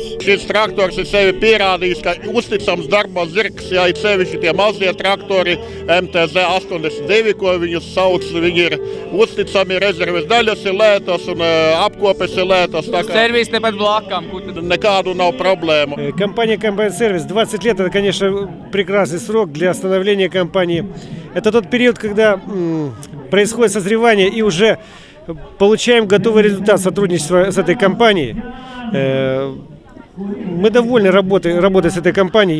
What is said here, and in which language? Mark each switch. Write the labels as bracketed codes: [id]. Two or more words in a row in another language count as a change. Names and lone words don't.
[lv] Šis traktors ir sevi pierādījis, ka uzticams darba zirgs, ja ir sevišķi tie mazie traktori, MTZ 82, ko viņus sauc, viņi ir uzticami, rezerves daļas ir lētas un apkopes ir lētas. Сервис tepat blakām. Nekādu nav проблему. [ru] Компания «Комбайн Сервис» 20 лет – это, конечно, прекрасный срок для становления компании. Это тот период, когда происходит созревание и уже получаем готовый результат сотрудничества с этой компанией. Мы довольны работой с этой компанией.